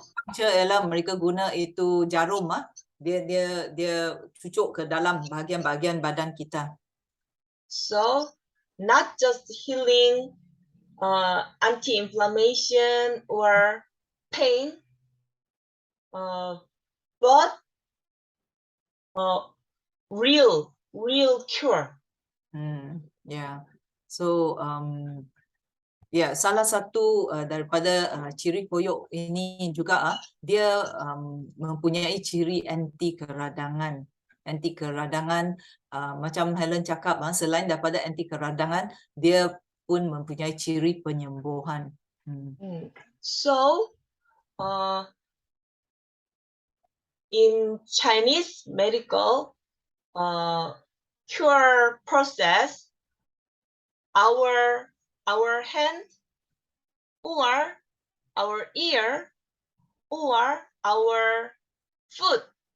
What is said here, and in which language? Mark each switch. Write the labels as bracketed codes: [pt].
[ms] acupuncture ialah mereka guna itu jarum dia cucuk ke dalam bahagian-bahagian badan kita. [en] So not just healing, anti-inflammation or pain, but real cure. Yeah. [ms] So salah satu daripada ciri koyok ini juga dia mempunyai ciri anti keradangan. Anti keradangan, macam Helen cakap, selain daripada anti keradangan, dia pun mempunyai ciri penyembuhan. [en] So in Chinese medical cure process, our hand or our ear or our foot,